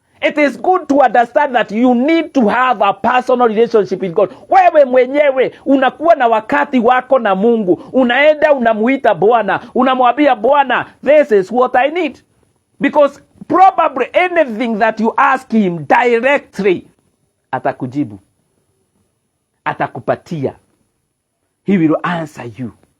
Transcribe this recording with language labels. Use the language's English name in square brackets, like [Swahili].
[English] It is good to understand that you need to have a personal relationship with God. [Swahili] Wewe mwenyewe unakuwa na wakati wako na Mungu. Unaenda unamuita Bwana, unamwambia Bwana, [English] this is what I need. Because probably anything that you ask him directly, [Swahili] atakujibu. Atakupatia. [English] He will answer you.